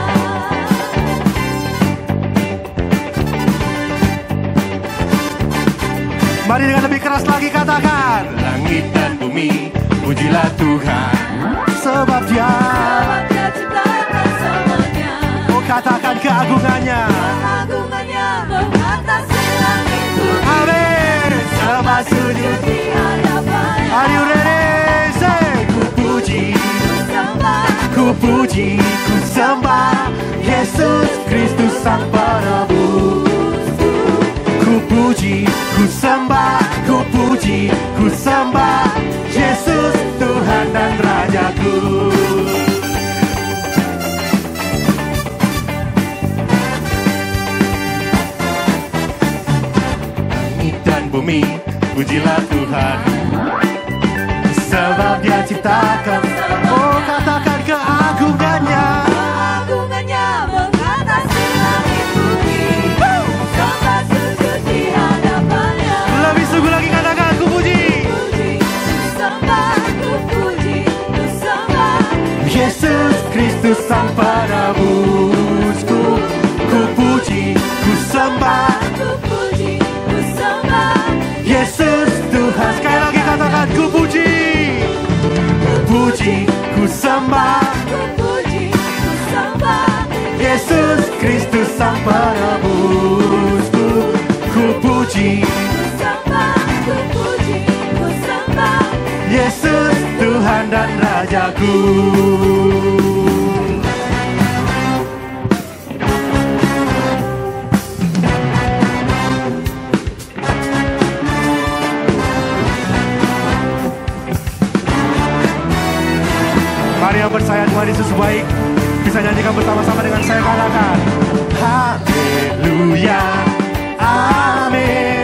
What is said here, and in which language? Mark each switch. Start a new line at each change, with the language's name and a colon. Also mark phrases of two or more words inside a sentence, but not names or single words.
Indonesian: Mari dengan lebih keras lagi katakan, langit dan bumi, pujilah Tuhan. Sebab Dia ciptakan semuanya. Oh, katakan keagungannya. Keagungannya mengatasi langit bumi. Amin. Sembah sujud Di hadapannya.
English: Are you ready?
Indonesian: Say, ku puji, ku puji, ku sembah Yesus Kristus Sang Penebus. Ku puji, ku sembah, ku puji, ku sembah Yesus Tuhan. Tuhan dan Rajaku. Langit dan bumi, pujilah Tuhan, sebab Dia ciptakan. Oh, katakan keagungannya. Keagungannya mengatasi langit bumi. Sembah sujud di hadapannya. Lebih sungguh lagi katakan ku puji. Puji, ku sembah, ku puji, ku sembah. Yesus Kristus Sang Penebusku, ku puji, ku sembah. Ku puji, ku sembah. Yesus Tuhan. Sekali lagi katakan ku puji. Ku puji, ku sembah. Ku puji, ku sembah. Yesus Kristus Sang Penebusku, ku puji. Ku sembah, ku puji, ku sembah. Yesus Tuhan dan Rajaku. Mari yang percaya Tuhan Yesus baik, bisa nyanyikan bersama-sama dengan saya, katakan haleluya, amin.